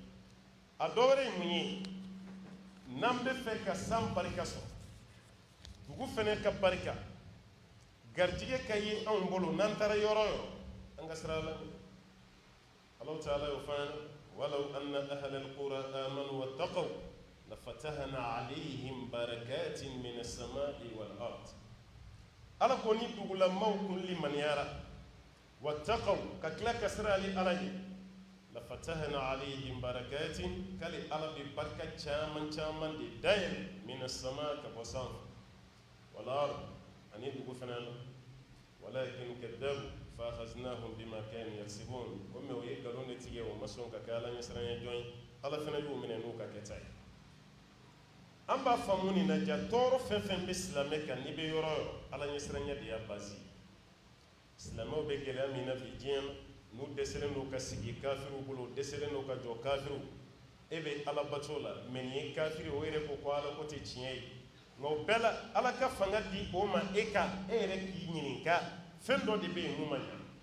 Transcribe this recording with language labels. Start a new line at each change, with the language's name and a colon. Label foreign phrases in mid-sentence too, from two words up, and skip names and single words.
Bambara: a dɔ wɛrɛ ye mun ye n'an bɛ fɛ ka san barika sɔrɔ dugu fɛnɛ ka barika garijɛgɛ ka ye anw bolo n'an taara yɔrɔ o yɔrɔ an ka sira la Allahu ta'ala y'o fɔ an ɲɛna
Arabic: ولو أن أهل القرى آمنوا واتقوا لفتحنا عليهم بركات من السماء والأرض
Bambara: ala ko ni dugulamaw kun limaniyara wattaqaw ka tila ka sira ali ala ye
Arabic: لفتحنا عليهم بركات
Bambara: kali ala bi barka caman caman de dayɛlɛ
Arabic: من السماء'
Bambara: ka bɔ sanfɛ
Arabic: والأرض
Bambara: ani dugu fana la walakin
Arabic: كذبوا فأخذناهم بما كانوا يكسبون
Bambara: o mɛ o ye nkalon de tigɛ o ma sɔn ka kɛ ala ɲɛsiranɲɛ jɔn ye ala fana y'u minɛ n'u ka kɛta ye an b'a faamu nin na ja tɔɔrɔ fɛn fɛn bɛ silamɛ kan n'i bɛ yɔrɔ o yɔrɔ ala ɲɛsiranɲɛ de y'a basi silamɛw bɛ gɛlɛya min na bi diɲɛ na n'u dɛsɛlen don ka sigi kafiriw bolo dɛsɛlen don ka jɔ kafiriw e bɛ ala bato la mɛ nin ye kafiri o yɛrɛ ko ala ko tɛ tiɲɛ ye nka o bɛɛ la ala ka fanga di o ma e yɛrɛ k'i ɲininka fɛn dɔ de bɛ yen mun ma ɲa